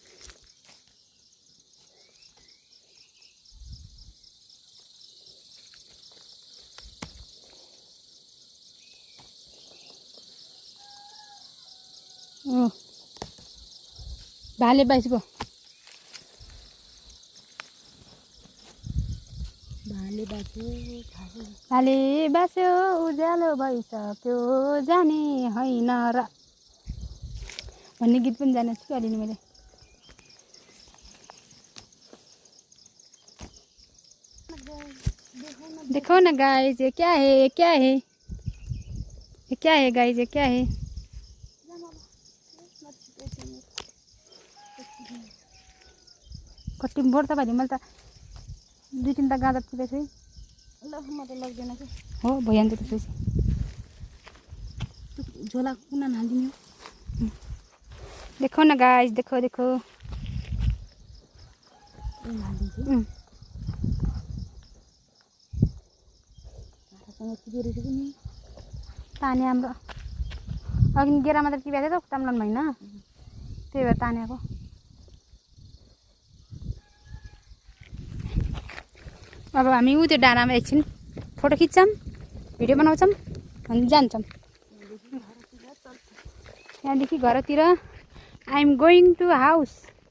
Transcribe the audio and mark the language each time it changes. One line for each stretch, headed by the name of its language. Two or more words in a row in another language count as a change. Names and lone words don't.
Nepali: भाले बाइसको भाले बास्यो उज्यालो भइसक्यो जाने होइन र भन्ने गीत पनि जाने छु अलि मैले।
Hindi: देखो ना गाइस ये क्या है, ये क्या है, ये क्या है गाइस, ये क्या है।
Nepali: कति बोर त भाइ मैले त 2-3 टा गाँदा पुगेछु है। ल म त लाग्दैन कि हो भइहाल्छ त्यसपछि। झोला कुना हालिदिनु।
Hindi: देखो ना गाइस देखो देखो।
Nepali: ताने हाम्रो अघि गेरा मात्र टिपेको थियो त ताम्लन होइन, त्यही भएर तानेको। अब हामी उ त्यो डाँडामा एकछिन फोटो खिच्छौँ, भिडियो बनाउँछौँ अनि जान्छौँ। यहाँदेखि घरतिर
English: I am going to house.